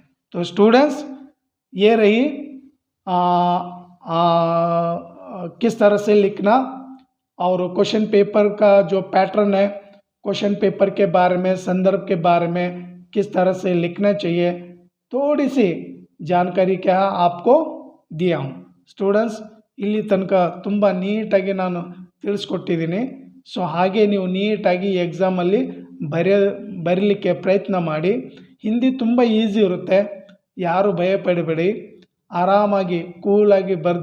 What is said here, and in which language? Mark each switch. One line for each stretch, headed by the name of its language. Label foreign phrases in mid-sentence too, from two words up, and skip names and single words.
Hindi: तो स्टूडेंट्स ये रही किस तरह से लिखना और
English: question paper
Hindi: का जो पैटर्न है,
English: question paper
Hindi: के बारे में, संदर्भ के बारे में किस तरह से लिखना चाहिए, थोड़ी सी जानकारी क्या आपको दिया हूँ।
Kannada: ಸ್ಟೂಡೆಂಟ್ಸ್ ಇಲ್ಲಿ ತನಕ ತುಂಬ ನೀಟಾಗಿ ನಾನು ತಿಳಿಸ್ಕೊಟ್ಟಿದ್ದೀನಿ. ಸೊ ಹಾಗೆ ನೀವು ನೀಟಾಗಿ ಎಕ್ಸಾಮಲ್ಲಿ ಬರೀಲಿಕ್ಕೆ ಪ್ರಯತ್ನ ಮಾಡಿ. ಹಿಂದಿ ತುಂಬ ಈಸಿ ಇರುತ್ತೆ, ಯಾರು ಭಯಪಡಬೇಡಿ, ಆರಾಮಾಗಿ ಕೂಲಾಗಿ ಬರೆದ್ಬಿಡಿ.